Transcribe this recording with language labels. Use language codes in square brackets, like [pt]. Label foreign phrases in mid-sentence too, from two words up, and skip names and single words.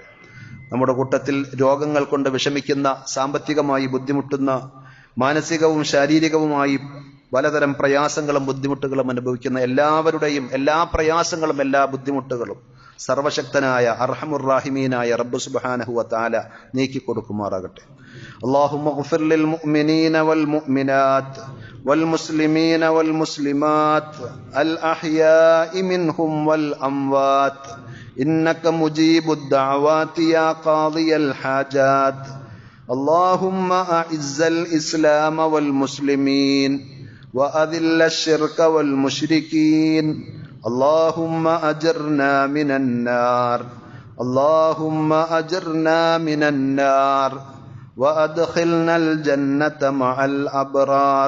[ml] നമ്മുടെ കൂട്ടത്തിൽ രോഗങ്ങൾ കൊണ്ട് വിഷമിക്കുന്ന, സാമ്പത്തികമായി ബുദ്ധിമുട്ടുന്ന, മാനസികവും ശാരീരികവുമായി പലതരം പ്രയാസങ്ങളും ബുദ്ധിമുട്ടുകളും അനുഭവിക്കുന്ന എല്ലാവരുടെയും എല്ലാ പ്രയാസങ്ങളും എല്ലാ ബുദ്ധിമുട്ടുകളും സർവശക്തനായ അർഹമുർ-റാഹിമീനായ റബ്ബ് [ar] سبحانه وتعالى [ml] നീക്കി കൊടുക്കുമാറാകട്ടെ. [ar] اللهم اغفر للمؤمنين والمؤمنات والمسلمين والمسلمات الأحياء منهم والأموات إنك مجيب الدعوات يا قاضي الحاجات. اللهم أعز الإسلام والمسلمين وأذل الشرك والمشركين. اللهم أجرنا من النار، اللهم أجرنا من النار وأدخلنا الجنة مع الأبرار.